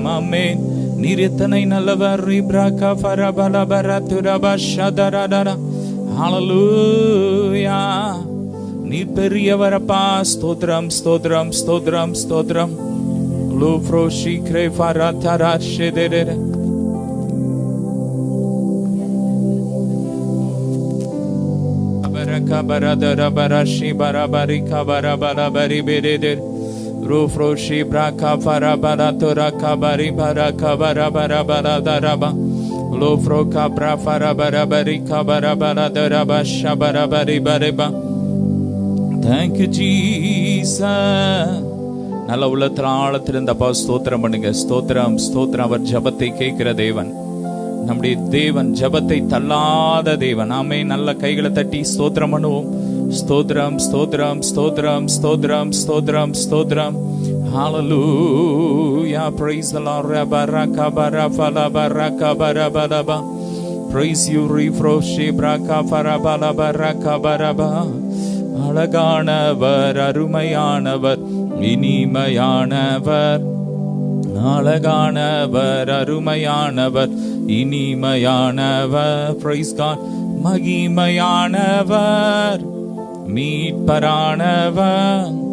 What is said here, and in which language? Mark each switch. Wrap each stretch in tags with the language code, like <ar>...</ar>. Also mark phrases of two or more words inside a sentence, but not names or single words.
<ta>ஆமென். நீர் எத்தனை நல்லவர். ஹல்லேலூயா. நீர் பெரியவரப்பா. ஸ்தோத்திரம் ஸ்தோத்திரம் ஸ்தோத்திரம் ஸ்தோத்திரம். லூஃப்ரோஷி கிரேஃபரதரா ஷெதெரே Kabaradara barashi barabari kabarabara bari beredir Rufroshi braka farabaratura kabari baraka barabara baradaraba Lufro kabra farabarabari kabarabaradara shabarabari bareba.</ta> <en>Thank you Jesus.</en> <ta>நல்ல உள்ளத்தில் ஆழத்திலிருந்தப்பா ஸ்தோத்திரம் பண்ணுங்க. ஸ்தோத்திரம் ஸ்தோத்திரம். அவர் ஜபத்தை கேட்கிற தேவன். நம்முடைய தேவன் ஜபத்தை தள்ளாத தேவன். ஆமே. நல்ல கைகளை தட்டி ஸ்தோத்திரம் பண்ணுவோம். ஸ்தோத்திரம் ஸ்தோத்திரம் ஸ்தோத்திரம் ஸ்தோத்திரம் ஸ்தோத்திரம் ஸ்தோத்திரம். ஹல்லேலூயா.</ta> <en>praise the Lord. baraka barafala baraka barabalaba. praise you refroshi braka farabala baraka baraba.</en> <ta>அழகானவர், அருமையானவர், இனிமையானவர். அழகானவர், அருமையானவர், இனிமையானவர்.</ta> <en>praise God.</en> <ta>மகிமையானவர், மீட்பரானவர்.</ta>